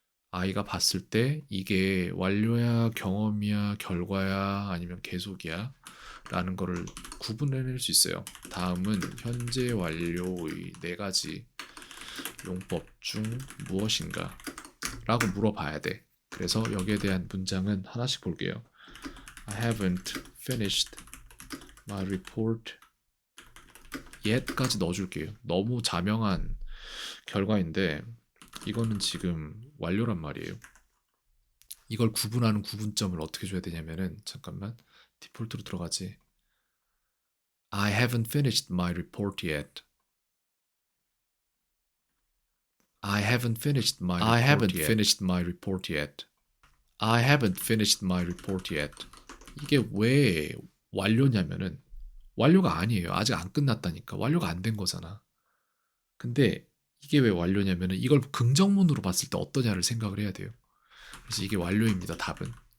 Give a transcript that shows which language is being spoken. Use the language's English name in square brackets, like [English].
[Korean] 아이가 봤을 때 이게 완료야, 경험이야, 결과야, 아니면 계속이야 라는 거를 구분해낼 수 있어요. 다음은 현재 완료의 네 가지 용법 중 무엇인가 라고 물어봐야 돼. 그래서 여기에 대한 문장은 하나씩 볼게요. [English] I haven't finished my report yet까지 [Korean] 넣어줄게요. 너무 자명한 결과인데 이거는 지금 완료란 말이에요. 이걸 구분하는 구분점을 어떻게 줘야 되냐면은 잠깐만 디폴트로 들어가지. [English] I haven't finished my report yet. I haven't finished my report I haven't yet. finished my report yet. I haven't finished my report yet. [Korean] 이게 왜 완료냐면은 완료가 아니에요. 아직 안 끝났다니까. 완료가 안 된 거잖아. 근데 이게 왜 완료냐면은 이걸 긍정문으로 봤을 때 어떠냐를 생각을 해야 돼요. 그래서 이게 완료입니다. 답은.